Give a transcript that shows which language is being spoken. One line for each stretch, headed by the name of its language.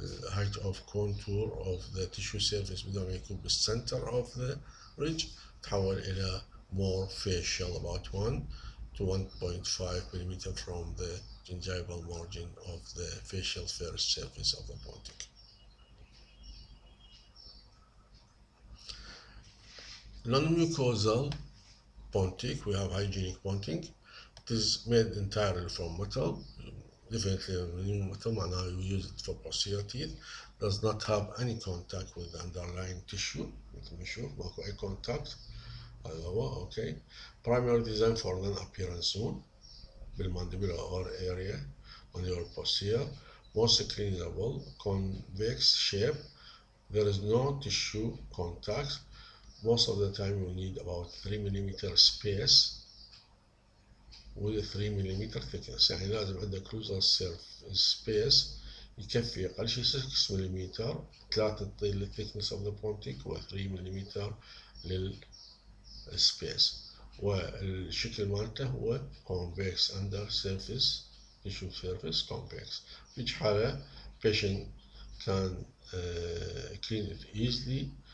English: height of contour of the tissue surface
Arabic: بدل ما يكون
English: بالcenter of the ridge
Arabic: تحول إلى
English: more facial about 1 to 1.5 millimeter from the gingival margin of the facial first surface of the pontic. Non-mucosal pontic, we have hygienic pontic. It is made entirely from metal, definitely metal معناها you use it for posterior teeth, does not have any contact with the underlying tissue
Arabic: مثل ما نشوف ماكو أي
English: contact.
Arabic: هذا هو.
English: okay, primary design for non-appearance zone بالmandibular or area on your posterior most cleanable, convex shape. There is no tissue contact. Most of the time you need about 3 mm space with 3 mm thickness.
Arabic: يعني لازم عندك crucial space يكفي أقل شيء 6 ملم، 3 تطيل للثيكنس
English: of the pontic
Arabic: و 3 ملم للسبيس. والشكل مالته هو
English: convex under surface tissue surface convex.
Arabic: في حالة
English: patient can clean it easily.